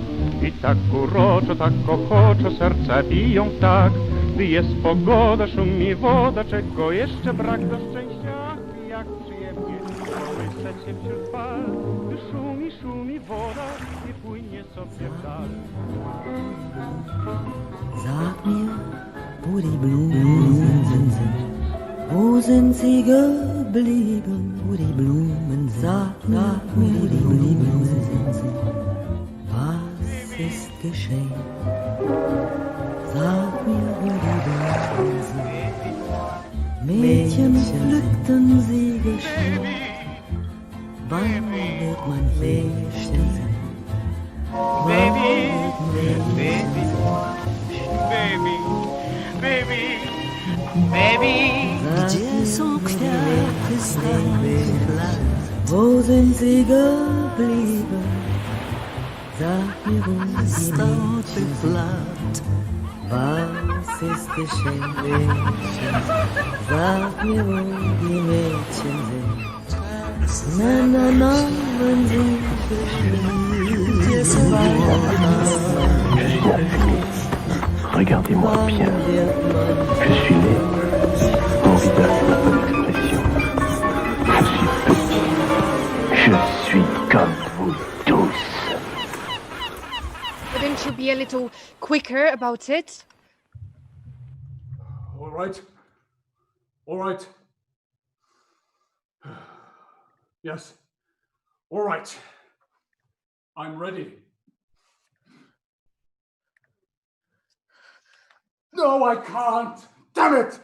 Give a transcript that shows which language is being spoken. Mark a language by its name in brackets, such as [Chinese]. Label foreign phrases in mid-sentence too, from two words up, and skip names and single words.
[Polish] I tak uroczo, tak ochoczo serca biją tak, gdy jest pogoda, szumi woda, czego jeszcze brak do szczęścia. Ach, jak przyjemnie kołysać się wśród fal, gdy szumi, szumi woda i płynie sobie w dal. [German] Sag mir, wo die Blumen sind, wo sind sie geblieben, wo die Blumen, sag mir, wo die Blumen sind, was ist geschehen? Sag mir, wo die Blumen sind, Mädchen pflückten sie geschehen, wann wird mein Fähnchen sein? [English] Baby, baby, baby, baby, baby. [Polish] Gdzie są kwiaty starych lat? [German] Wo sind sie geblieben? Sag mir, wo die Mädchen sind. Was ist geschehen, Mädchen? Sag mir, wo die Mädchen sind. Na, na, na, wenn sie [French] Regardez-moi bien. Je suis né. Mon visage n'a pas d'expression. Je suis petit. Je suis comme vous tous. [English] Wouldn't you be a little quicker about it? All right. All right. Yes. All right. I'm ready. No, I can't. Damn it!